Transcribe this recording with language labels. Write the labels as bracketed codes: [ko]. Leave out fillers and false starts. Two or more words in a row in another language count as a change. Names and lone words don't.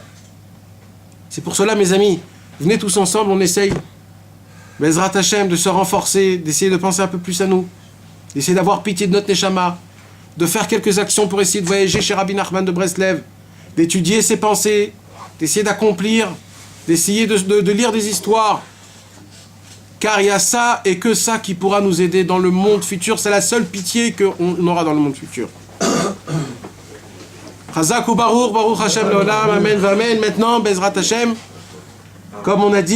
[fr] C'est pour cela, mes amis, venez tous ensemble, on essaye, [he] בעזרת ה, [fr] de se renforcer, d'essayer de penser un peu plus à nous, d'essayer d'avoir pitié de notre neshama, de faire quelques actions pour essayer de voyager chez Rabbi Nachman de Breslev, d'étudier ses pensées, d'essayer d'accomplir, d'essayer de lire des histoires. Car il y a ça et que ça qui pourra nous aider dans le monde futur. C'est la seule pitié qu'on aura dans le monde futur. [he] חזק וברוך, ברוך ה' לעולם, אמן, אמן. [fr] Maintenant, [he] בעזרת ה, [fr] comme on a dit,